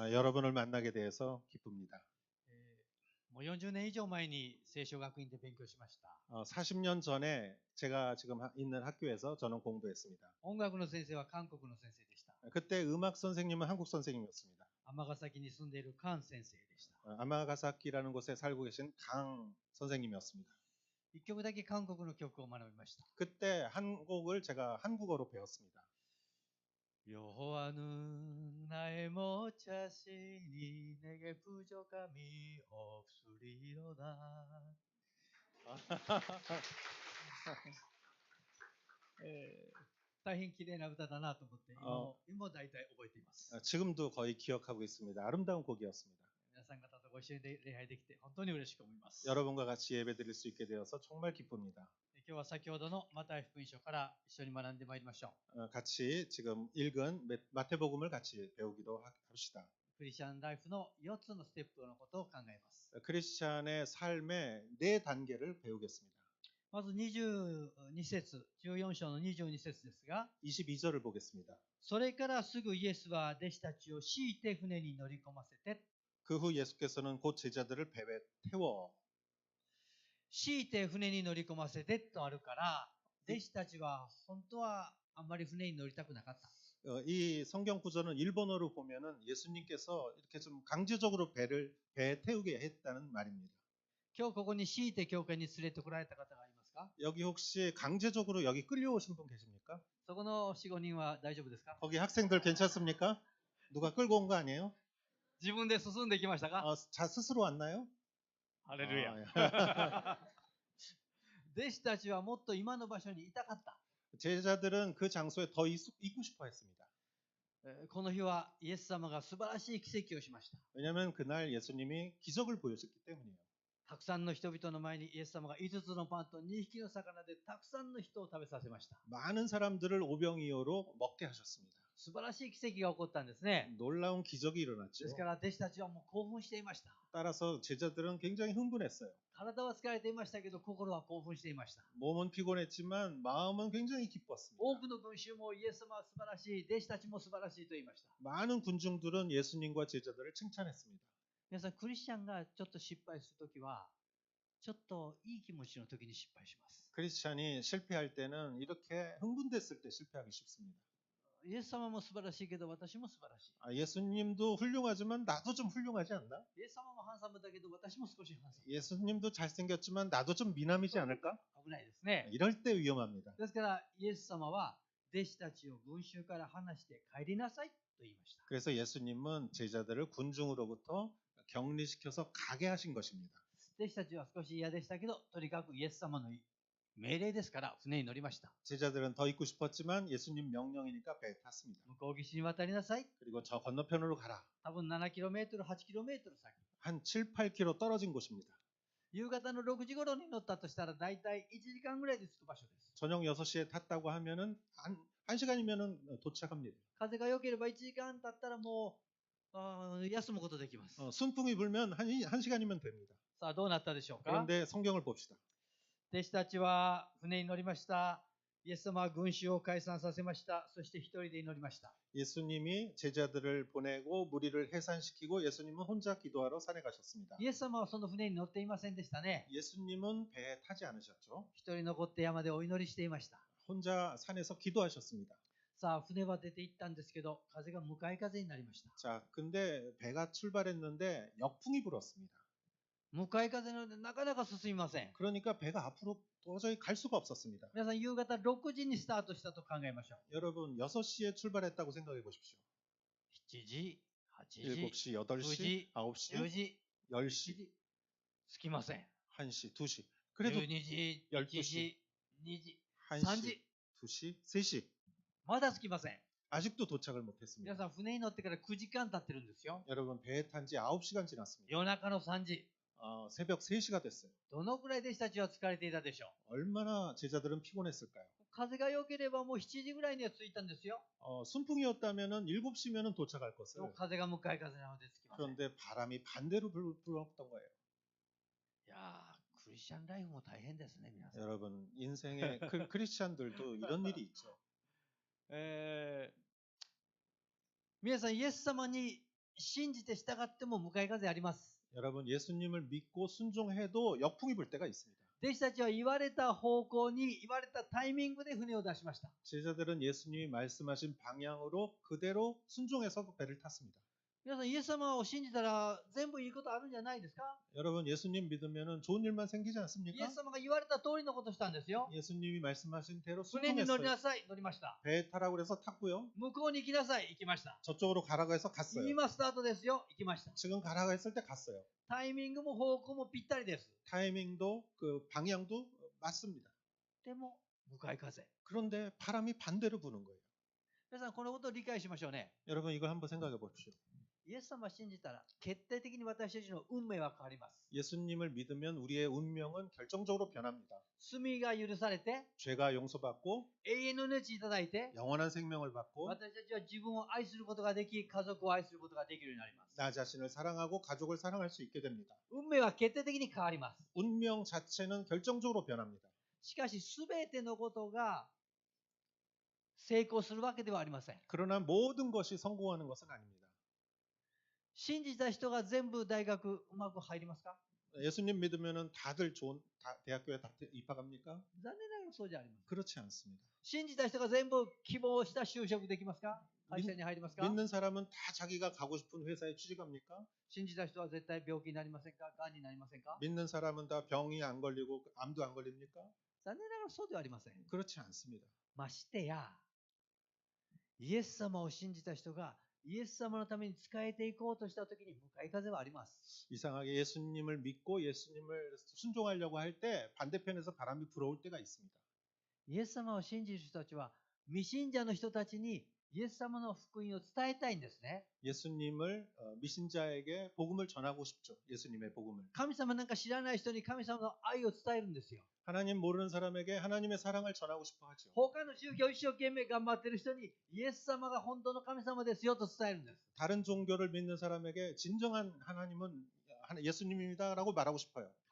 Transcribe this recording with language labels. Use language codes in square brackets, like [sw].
[ko] 여러분을 만나게 돼서 기쁩니다. [ja] もう40年以上前に聖書学院で勉強しました。 [ko] 40년 전에 제가 지금 있는 학교에서 저는 공부했습니다. [ja] 音楽の先生は韓国の先生でした。 [ko] 그때 음악 선생님은 한국 선생님이었습니다. [ja] 尼崎に住んでいるカン先生でした。 [ko] 아마가사키라는 곳에 살고 계신 강 선생님이었습니다. [ja] 一曲だけ韓国の曲を学びました。 [ko] 그때 한 곡을 제가 한국어로 배웠습니다. 여호와는 나의 모자시니 내게 부족함이 없으리로다. [ja] 大変綺麗な歌だなと思って今も大体覚えています。 [ko] 지금도 거의 기억하고 있습니다. 아름다운 곡이었습니다. [ja] 皆さん方とご一緒に礼拝できて本当に嬉しく思います。 [ko] 여러분과 같이 예배드릴 수 있게 되어서 정말 기쁩니다. [ja] 今日は先ほどのマタイ福音書から一緒に学んでまいりましょう。 [ko] 같이 지금 읽은 마태복음을 같이 배우기도 합시다. [ja] クリスチャンライフの4つのステップのことを考えます。 [ko] 크리스찬의 삶의 4단계를 배우겠습니다. [ja] まず22節、14章の22節ですが、 [ko] 22절을 보겠습니다. [ja] それからすぐイエスは弟子たちを強いて船に乗り込ませて、 [ko] 그 후 예수께서는 곧 제자들을 배에 태워 [ja] 強いて船に乗り込ませてとあるから、弟子たちは本当はあんまり船に乗りたくなかった。 [ko] 이 성경 구절은 일본어로 보면은 예수님께서 이렇게 좀 강제적으로 배에 태우게 했다는 말입니다. [ja] 今日ここに強いて教会に連れてこられた方がいますか？ [ko] 여기 혹시 강제적으로 여기 끌려오신 분 계십니까? [ja] そこの 4,5 人は大丈夫ですか？ [ko] 거기 학생들 괜찮습니까? 누가 끌고 온 거 아니에요? [ja] 自分で進んできましたか？ [ko] 자 스스로 왔나요? [ja] ハレルヤ。弟子たちはもっと今の場所にいたかった。 [ko] 제자들은 그 장소에 더 있고 싶어 했습니다. [ja] この日はイエス様が素晴らしい奇跡をしました。 [ko] 왜냐하면 그날 예수님이 기적을 보여줬기 때문이에요. [ja] たくさんの人々の前にイエス様が5つのパンと2匹の魚でたくさんの人を食べさせました。 [ko] 많은 사람들을 오병이어로 먹게 하셨습니다. [ja] 素晴らしい奇跡が起こったんですね。 [ko] 놀라운 기적이 일어났죠. [ja] ですから弟子たちはもう興奮していました。 [ko] 따라서 제자들은 굉장히 흥분했어요. [ja] 体は疲れていましたけど心は興奮していました。 [ko] 몸은 피곤했지만 마음은 굉장히 기뻤습니다. [ja] 多くの群衆もイエス様は素晴らしい、弟子たちも素晴らしいと言いました。 [ko] 많은 군중들은 예수님과 제자들을 칭찬했습니다. [ja] 皆さんクリスチャンがちょっと失敗するときはちょっといい気持ちの時に失敗します。 [ko] 크리스찬이 실패할 때는 이렇게 흥분됐을 때 실패하기 쉽습니다. [ja] イエス様も素晴らしいけど私も素晴らしい。 [ko] 예수님도 훌륭하지만 나도 좀 훌륭하지 않나? [ja] イエス様もハンサムだけど私も少しハンサム。 [ko] 예수님도 잘생겼지만 나도 좀 미남이지 않을까? [ja] 危ないですね。 [ko] 이럴 때 위험합니다. [ja] ですからイエス様は弟子たちを群衆から離して帰りなさいと言いました。 [ko] 그래서 예수님은 제자들을 군중으로부터 격리시켜서 가게 하신 것입니다. [ja] 弟子たちは少し嫌でしたけど、とにかくイエス様の命令ですから船に乗りました。 [ko] 제자들은 더 있고 싶었지만 예수님 명령이니까 배에 탔습니다. [ja] 向こう岸に渡りなさい。 [ko] 그리고 저 건너편으로 가라. [ja] 多分 7km、8km 先。 [ko] 한 7, 8km 떨어진 곳입니다. [ja] 夕方の6時頃に乗ったとしたら大体1時間ぐらいで着く場所です。 [ko] 저녁 6시에 탔다고 하면은 한 시간이면은 도착합니다. [ja] 風が良ければ1時間経ったらもう休むことできます。 [ko] 순풍이 불면 한 시간이면 됩니다. [ja] さあどうなったでしょうか？ [ko] 그런데 성경을 봅시다. [ja] 弟子たちは船に乗りました。イエス様は群衆を解散させました。そして一人で祈りました。 [ko] 예수님이 제자들을 보내고 무리를 해산시키고 예수님은 혼자 기도하러 산에 가셨습니다. [ja] イエス様はその船に乗っていませんでしたね。 [ko] 예수님은 배에 타지 않으셨죠. [ja] 一人残って山でお祈りしていました。 [ko] 혼자 산에서 기도하셨습니다. [ja] さあ、船は出て行ったんですけど、風が向かい風になりました。 [ko] 자, 근데 배가 출발했는데 역풍이 불었습니다. [ja] 向かい風なのでなかなか進みません。 [ko] 그러니까 배가 앞으로 도저히 갈 수가 없었습니다. [ja] 皆さん、夕方6時にスタートしたと考えましょう。 [ko] 여러분 6시에 출발했다고 생각해 보십시오. [ja] 7時、8時、 [ko] 7시, 8시, 9시, 9시, [ja] 10時、 [ko] 10시, [ja] 着きません。 [ko] 1시, 2시. 그래도 [ja] 12時、1 12 時、2時、 [ko] 1시, [ja] 3時、 [ko] 2시, 3시. [ja] まだ着きません。 [ko] 아직도 도착을 [ja] 皆 [ko] 못했습니다. [ja] さん、船に乗ってから9時間経ってるんですよ。 [ko] 여러분 배에 탄 지 9시간 지났습니다. [ja] 夜中の3時。 [ko] 새벽 3시가 됐어요. [ja] どのくらい弟子たちは疲れていたでしょう。 [ko] 얼마나 제자들은 피곤했을까요? [ja] 風が良ければもう7時ぐらいには着いたんですよ。 [ko] 순풍이었다면은 7시면은 도착할 [ja] で [ko] 것을 [ja] も風が向かい風なので着きません。い [ko] 그런데 바람이 반대로 불었던 거예요. [ja] やー、クリスチャンライフも大変ですね、皆さん。 [ko] 여러분 인생의 크리스찬들도 이런 일이 있죠. [ja] 皆さん、イエス様に信じて従っても向かい風あります。 [ko] 여러분 예수님을 믿고 순종해도 역풍이 불 때가 있습니다. [ja] 弟子たちは言われた方向に、言われたタイミングで船を出しました。 [ko] 제자들은 예수님이 말씀하신 방향으로 그대로 순종해서 배를 탔습니다. [ja] 皆さん、イエス様を信じたら全部いいことあるんじゃないですか？ [ko] 여러분 예수님 믿으면은 좋은 일만 생기지 [ja] イエ [ko] 않습니까? [ja] ス様が言われた通りのことしたんですよ。 [ko] 예수님이 말씀하신 대로 [ja] 船に乗り [ko] 순종했어요. [ja] なさい、乗りました。 [ko] 배에 타라고 그래서 탔고요. [ja] 向こうに行きなさい、行きました。 [ko] 저쪽으로 가라고 해서 갔어요. [ja] 今スタートですよ、行きました。 [ko] 지금 가라고 했을 때 갔어요. [ja] タイミングも方向もぴったりです。 [ko] 타이밍도 그 방향도 맞습니다. [ja] でも、向かい風。 [ko] 그런데 바람이 반대로 부는 거예요. [ja] 皆さん、このことを理解しましょうね。 [ko] 여러분 이걸 한번 생각해 보십시오. [ja] イエス様を信じたら、決定的に私たちの運命は変わります。 [ko] 예수님을 믿으면 우리의 운명은 결정적으로 변합니다. [ja] 罪が許されて、 [ko] 죄가 용서받고 [ja] 永遠の命いただいて、 [ko] 영원한 생명을 받고 [ja] 私たちは自分を愛することができ、家族を愛することができるようになります。 [ko] 나 자신을 사랑하고 가족을 사랑할 수 있게 됩니다. [ja] 運命は決定的に変わります。 [ko] 운명 자체는 결정적으로 변합니다. [ja] しかし、すべてのことが成功するわけではありません。 [ko] 그러나 모든 것이 성공하는 것은 아닙니다. [ja] 信じた人が全部大学うまく入りますか？ [ko] 예수님 믿으면은 다들 좋은 대학교에 다 입학합니까? [ja] 残念ながらそうじゃありません。 [ko] 그렇지 않습니다. [ja] 信じた人が全部希望した就職できますか？会社に入りますか？ [ko] 믿는 사람은 다 자기가 가고 싶은 회사에 취직합니까? [ja] 信じた人は絶対病気になりませんか？がんになりませんか？ [ko] 믿는 사람은 다 병이 안 걸리고 암도 안 걸립니까? [ja] 残念ながらそうではありません。 [ko] 그렇지 않습니다. [ja] ましてや、イエス様を信じた人がイエス様のために仕えていこうとしたときに向かい風はあります。 [ko] 이상하게 예수님을 믿고 예수님을 순종하려고 할 때 반대편에서 바람이 불어올 때가 있습니다. [ja] イエス様を信じる人たちは未信者の人たちにイエス様の福音を伝えたいんですね。 [ko] 예수님을 미신자에게 복음을 전하고 싶죠. 예수님의 복음을. [ja] 神様なんか知らない人に神様の愛を伝えるんですよ。 [ko] 하나님 모르는 사람에게 하나님의 사랑을 전하고 싶어 하죠. [ja] 他の宗教一生懸命頑張ってる人にイエス様が本当の神様ですよと伝えるんです。 [ko] 다른 종교를 믿는 사람에게 진정한 하나님은 예수님입니다라고 말하고 싶어요.